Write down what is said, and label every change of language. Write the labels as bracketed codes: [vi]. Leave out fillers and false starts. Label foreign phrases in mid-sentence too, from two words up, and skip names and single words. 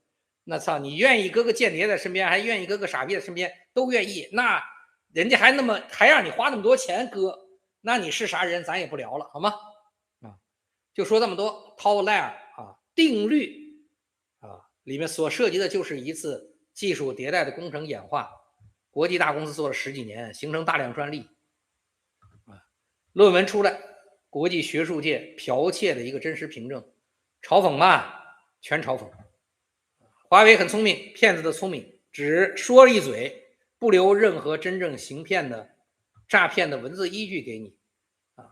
[zh] 那操，你愿意搁个间谍在身边，还愿意搁个傻逼在身边，都愿意，那人家还让你花那么多钱搁，那你是啥人，咱也不聊了，好吗？啊，就说这么多。 [en] Tau Layer [zh] 啊，定律啊，里面所涉及的就是一次技術迭代的工程演化，國際大公司做了10幾年，形成大量專利。論文出來，國際學術界剽竊的一個真實憑證，嘲諷吧，全嘲諷。華為很聰明，騙子的聰明，只說了一嘴，不留任何真正行騙的詐騙的文字依據給你啊。